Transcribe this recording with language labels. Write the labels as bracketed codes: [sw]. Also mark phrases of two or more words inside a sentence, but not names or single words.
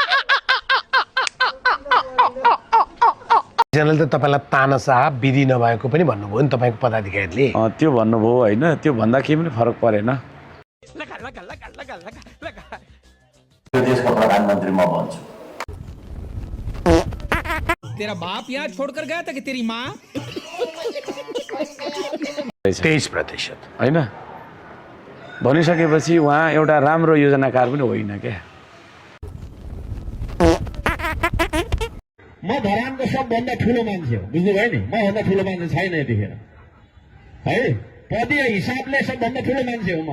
[ne] जनरल त तपाईँलाई तानाशाह विधि नभएको पनि भन्नुभयो नि तपाईँको पदाधिकारीले। त्यो भन्नुभयो होइन, त्यो भन्दा केही पनि फरक परेन। यो देशको प्रधानमन्त्री म भन्छु। [hi] तेरा बाप यहाँ छोड़कर गया था कि तेरी माँ? 23% [ne] होइन भनिसकेपछि उहाँ एउटा राम्रो योजनाकार पनि होइन क्या। म धरानको सबभन्दा ठुलो मान्छे हो, बुझ्नुभयो नि? मभन्दा ठुलो मान्छे छैन यतिखेर है। पदीय हिसाबले सबभन्दा ठुलो मान्छे हो म।